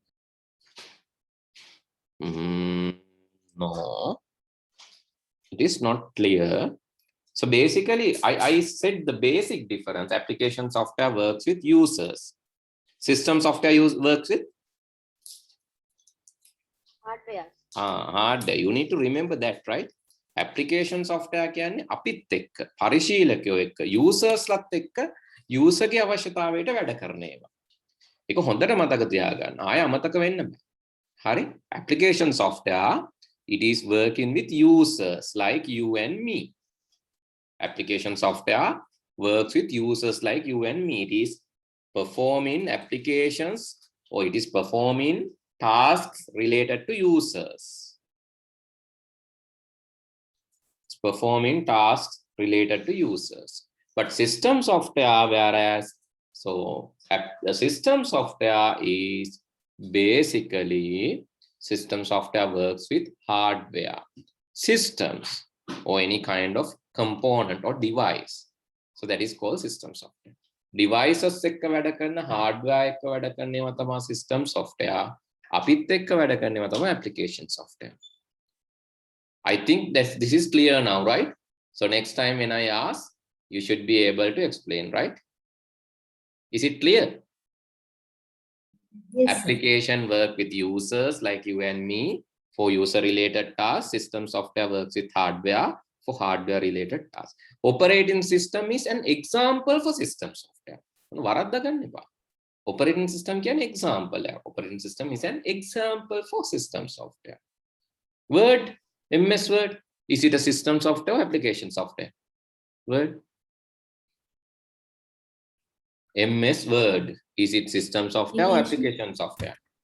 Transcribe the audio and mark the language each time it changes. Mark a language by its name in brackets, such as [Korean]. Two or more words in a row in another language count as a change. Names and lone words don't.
[English] No, it is not clear. So basically, I said the basic difference. Application software works with users. System software works with? Hardware. Hardware. You need to remember that, right? Application software [Sinhala] කියන්නේ අපිත් එක්ක පරිශීලකයෝ එක්ක users ලත් එක්ක user ගේ අවශ්‍යතාවයට වැඩ කරන ඒවා. ඒක හොඳට මතක තියාගන්න. ආය අමතක වෙන්න බෑ. හරි? [English] Application software, it is working with users like you and me. Application software works with users like you and me. It is performing applications or it is performing tasks related to users. It's performing tasks related to users. But system software, whereas, so the system software is basically, system software works with hardware, systems, or any kind of component or device. So that is called system software. [Sinhala] Devices එක්ක වැඩ කරන hardware එක්ක වැඩ කරන ඒවා තමයි [English] system software. [Sinhala] අපිත් එක්ක වැඩ කරන ඒවා තමයි [English] application software. I think that this is clear now, right? So next time when I ask, you should be able to explain, right? Is it clear? Yes, sir. Application work with users like you and me for user-related tasks. System software works with hardware for hardware-related tasks. Operating system is an example for system software. [Sinhala] වරද්දා ගන්න එපා. [English] Operating system can example. Operating system is an example for system software. Word, MS Word, is it a system software or application software? Word. MS Word, is it system software or application software?